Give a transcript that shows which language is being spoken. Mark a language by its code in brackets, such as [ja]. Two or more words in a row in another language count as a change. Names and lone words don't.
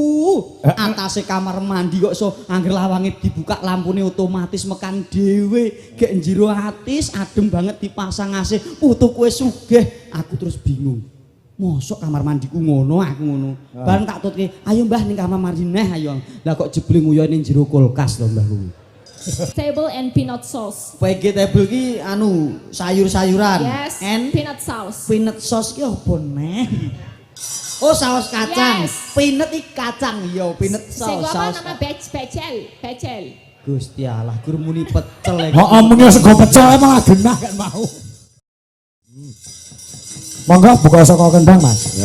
[jv] Atase kamar mandi kok iso angger lawange dibuka lampune otomatis mekan dhewe. Gek njero atis adem banget dipasang AC. Putuku wis sugih, aku terus bingung. Mosok kamar mandiku ngono, aku ngono. Bareng tak tutke, ayo mbah ning kamar mandi neh ayo. Lah kok jebule nguyon ning jero kulkas lho mbah kuwi. [en] Table and peanut sauce. [jv] Vegetable ki anu sayur-sayuran. [en] Yes. And peanut sauce. peanut sauce [jv] ki opo neh? Oh saus kacang. [en] Yes. [jv] Peanut iki kacang ya, peanut Sing [en] sauce. [jv] apa Saus nama becel. Gusti Allah, gur muni pecel. Heeh, muni sego pecel emang genah kan mau. Monggo buka saka kendang, Mas.